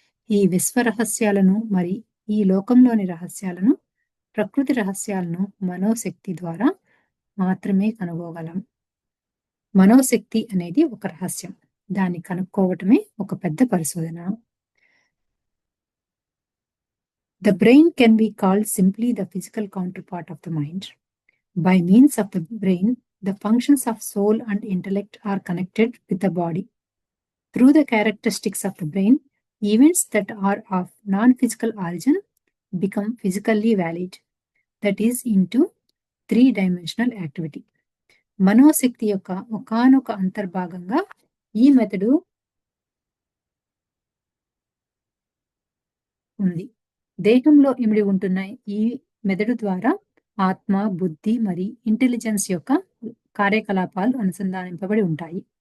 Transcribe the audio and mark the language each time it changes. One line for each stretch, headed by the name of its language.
Telugu: ఈ విశ్వ రహస్యాలను, మరి ఈ లోకంలోని రహస్యాలను, ప్రకృతి రహస్యాలను మనోశక్తి ద్వారా మాత్రమే కనుగోగలం. మనోశక్తి అనేది ఒక రహస్యం. దాన్ని కనుక్కోవటమే ఒక పెద్ద పరిశోధన.
English: The brain can be called simply the physical counterpart of the mind. By means of the brain, the functions of soul and intellect are connected with the body. Through the characteristics of the brain, events that are of non-physical origin become physically valid. That is into 3-dimensional activity.
Telugu: మనోశక్తి యొక్క ఒకానొక అంతర్భాగంగా ఈ మెదడు ఉంది. దేహంలో ఇమిడి ఉంటున్న ఈ మెదడు ద్వారా ఆత్మ, బుద్ధి మరి ఇంటెలిజెన్స్ యొక్క కార్యకలాపాలు అనుసంధానింపబడి ఉంటాయి.